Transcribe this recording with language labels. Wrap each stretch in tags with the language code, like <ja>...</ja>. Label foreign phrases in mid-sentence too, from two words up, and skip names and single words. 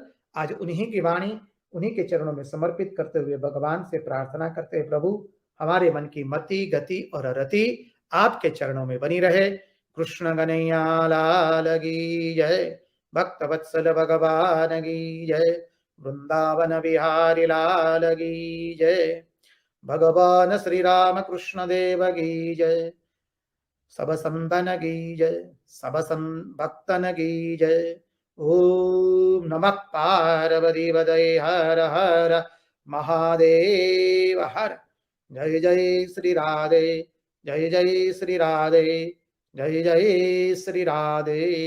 <hi>आज उन्हीं की वाणी उन्हीं के चरणों में समर्पित करते हुए भगवान से प्रार्थना करते हैं, प्रभु हमारे मन की मति, गति और रति आपके चरणों में बनी रहे। कृष्ण कन्हैया लाल की जय, भक्त वत्सल भगवान की जय, वृंदावन बिहारी लाल की जय, भगवान श्री राम कृष्ण देव की जय, सब संतन की जय, सब भक्तन की जय।</hi> <sa>ओम नमः पार्वती पतये हर हर महादेव हर।</sa> <hi>जय जय श्री राधे, जय जय श्री राधे, जय जय श्री राधे।</hi>